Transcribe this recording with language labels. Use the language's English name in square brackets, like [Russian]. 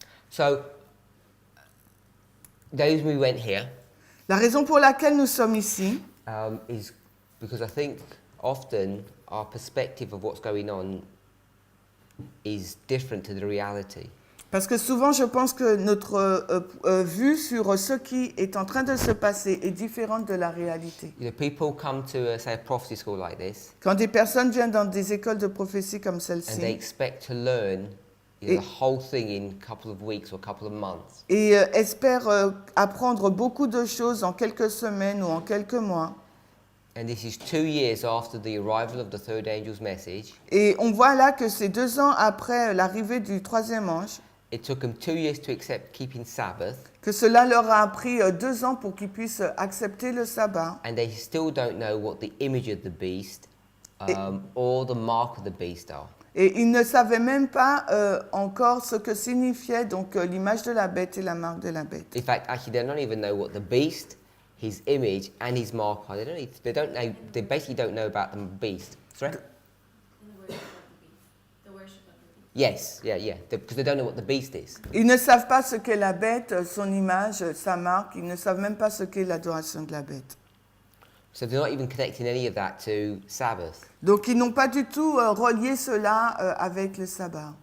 [English] So, the reason we went here [French] La raison pour laquelle nous sommes ici, [English] is because I think often our perspective of what's going on is different to the reality. [French] parce que souvent je pense que notre vue sur ce qui est en train de se passer est différente de la réalité. [English] You know, people come to say a prophecy school like this, [French] Quand des personnes viennent dans des écoles de prophétie comme [English] and they [French] celle-ci [English] expect to learn the whole thing in a couple of weeks or a couple of months. [French] et espèrent apprendre beaucoup de choses en quelques semaines ou en quelques mois. [English] And this is 2 years after the arrival of the third angel's message. [French] Et on voit là que c'est 2 ans après l'arrivée du troisième ange, [English] It took them 2 years to accept keeping Sabbath, [French] que cela leur a pris 2 ans pour qu'ils puissent accepter le sabbat. [English] and they still don't know what the image of the beast or the mark of the beast are. [French] Et ils ne savaient même pas encore ce que signifiait donc l'image de la bête et la marque de la bête. [English] In fact, actually, they don't even know what the beast, his image, and his mark are. They don't know. They basically don't know about the beast. Sorry. The worship of the beast. Yes, yeah, because they don't know what the beast is. [French] Ils ne savent pas ce qu'est la bête, son image, sa marque. Ils ne savent même pas ce qu'est l'adoration de la bête. [English] So they're not even connecting any of that to Sabbath. [French] Donc ils n'ont pas du tout relié cela avec le sabbat.